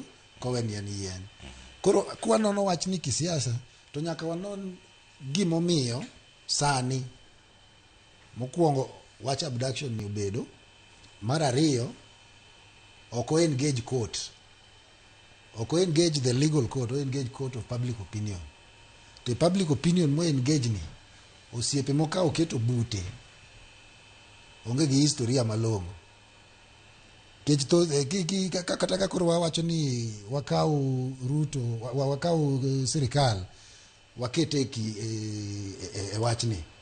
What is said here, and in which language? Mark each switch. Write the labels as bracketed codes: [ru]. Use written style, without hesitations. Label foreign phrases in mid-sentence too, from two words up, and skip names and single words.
[luo] Kowe ni yien. Koro kwanono wach ni kisiasa to nyaka wanon gimomiyo sani mokwongo wach abduction ni obedo. Mar ariyo ok o [en] engage court. [luo] Ok o [en] engage the legal court, o engage court of public opinion. the public opinion [luo] mo engage ni osiepe moka oketo bute onge gi historia malongo kech to kata ka koro wawacho ni wakau Ruto wakau sirikal wakete e wachni